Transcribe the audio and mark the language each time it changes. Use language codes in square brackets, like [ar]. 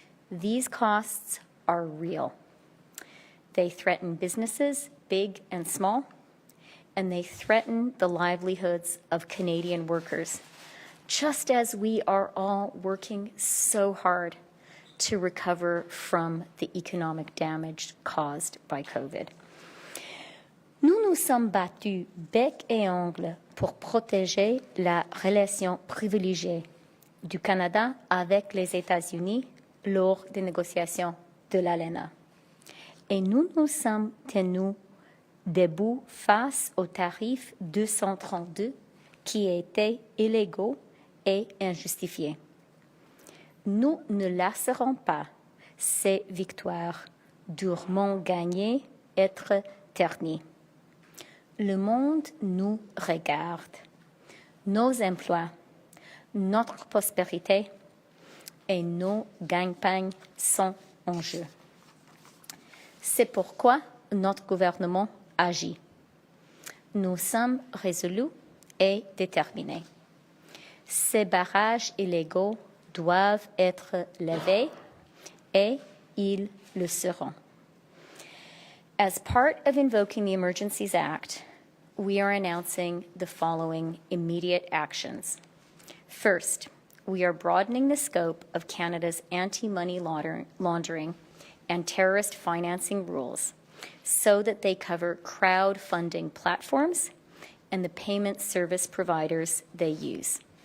[en] These costs are real. They threaten businesses, big and small, and they threaten the livelihoods of Canadian workers, just as we are all working so hard to recover from the economic damage caused by COVID. [fr] Nous nous sommes battus bec et ongle pour protéger la relation privilégiée du Canada avec les États-Unis lors des négociations de l'ALENA. Et nous nous sommes tenus debout face aux tarifs 232 qui étaient illégaux et injustifiés. Nous ne laisserons pas ces victoires durement gagnées être ternies. Le monde nous regarde. Nos emplois, notre prospérité et nos gagne-pain sont en jeu. C'est pourquoi notre gouvernement agit. Nous sommes résolus et déterminés. Ces barrages illégaux doivent être levés et ils le seront. [en] As part of invoking the Emergencies Act, we are announcing the following immediate actions. First, we are broadening the scope of Canada's anti-money laundering and terrorist financing rules so that they cover crowdfunding platforms and the payment service providers they use.